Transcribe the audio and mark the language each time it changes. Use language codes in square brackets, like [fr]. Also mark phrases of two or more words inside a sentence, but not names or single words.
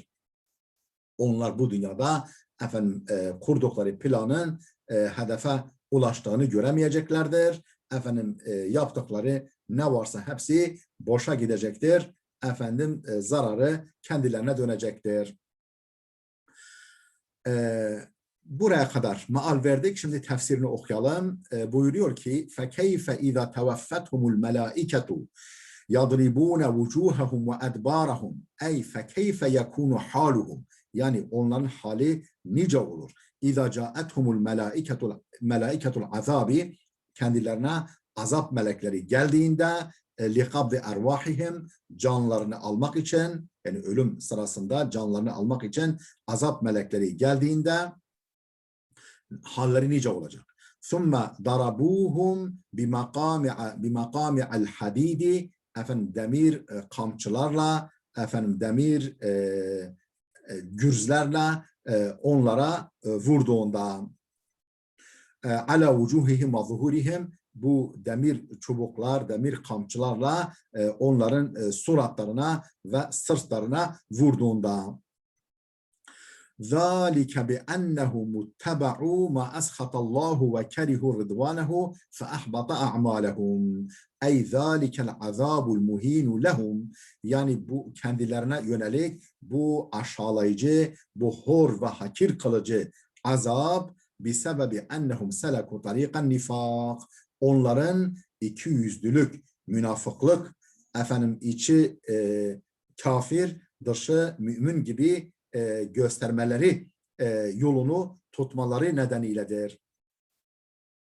[tr] Onlar bu dünyada kurdukları planın hedefe ulaştığını göremeyeceklerdir. Yaptıkları ne varsa hepsi boşa gidecektir. Zararı kendilerine dönecektir. Buraya kadar maal verdik. Şimdi tefsirini okuyalım. Buyuruyor ki [ar] فَكَيْفَ اِذَا تَوَفَّتْهُمُ الْمَلَائِكَةُ يَضْرِبُونَ وُجُوهَهُمْ وَاَدْبَارَهُمْ اَيْ فَكَيْفَ يَكُونُ حَالُهُمْ. [tr] Yani onların hali nice olur. [ar] اِذَا جَاءَتْهُمُ الْمَلَائِكَةُ الْعَذَابِ, [tr] kendilerine azap melekleri geldiğinde [ar] لِقَبْضِ اَرْوَاحِهِمْ, [tr] canlarını almak için, yani ölüm sırasında canlarını almak için azap melekleri geldiğinde halleri nice olacak. [ar] ثُمَّ دَرَبُوهُمْ بِمَقَامِعَ الْحَد۪يدِ, [tr] demir kamçılarla, demir gürzlerle onlara vurduğunda [ar] عَلَى وُجُوهِهِمْ وَظُهُورِهِمْ, [tr] bu demir çubuklar, demir kamçılarla onların suratlarına ve sırtlarına vurduğunda. [ar] ذَٰلِكَ بِأَنَّهُمُ اتَّبَعُوا مَا أَسْخَطَ اللّٰهُ وَكَرِهُوا رِضْوَانَهُ فَأَحْبَطَ أَعْمَالَهُمْ. Ey ذَٰلِكَ الْعَذَابُ الْمُه۪ينُ لَهُمْ. [tr] Yani bu kendilerine yönelik bu aşağılayıcı, bu hor ve hakir kılıcı azap, [ar] بِسَبَبِ أَنَّهُمْ سَلَكُوا طَرِيقَ النِّفَاقِ. [tr] Onların ikiyüzlülük, münafıklık, içi kafir, dışı mümin gibi göstermeleri yolunu tutmaları nedeniyledir.